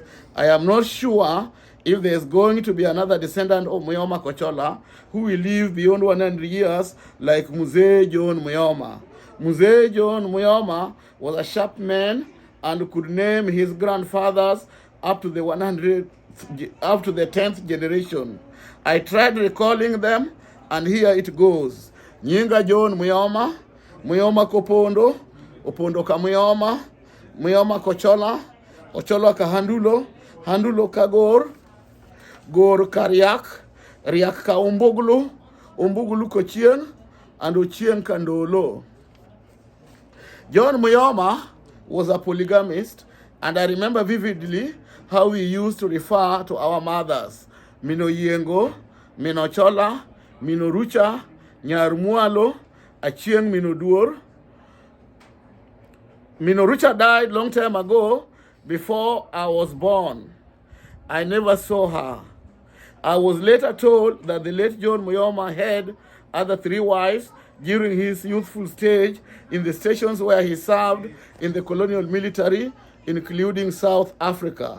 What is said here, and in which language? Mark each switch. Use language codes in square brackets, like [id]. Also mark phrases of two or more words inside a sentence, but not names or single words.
[en] I am not sure if there is going to be another descendant of Muyoma Kochola who will live beyond 100 years like Mzee John Muyoma. Mzee John Muyoma was a sharp man and could name his grandfathers up to the 10th generation. I tried recalling them, and here it goes. Nyinga John Muyoma, Muyoma Opondo, Opondo ka Muyoma, Muyoma Kochola, Ochola ka Handulo, Handulo ka Gor, Gor ka Riak, Riak ka Umbugulu, Umbugulu ko Chien, and Ochien ka Ndolo. John Muyoma was a polygamist, and I remember vividly how we used to refer to our mothers. [luo] Mino Yengo, Mino Chola, Mino Rucha, Nyarmualo, Achieng Mino Duor. [en] Mino Rucha died long time ago before I was born. I never saw her. I was later told that the late John Muyoma had other 3 wives during his youthful stage in the stations where he served in the colonial military, including South Africa.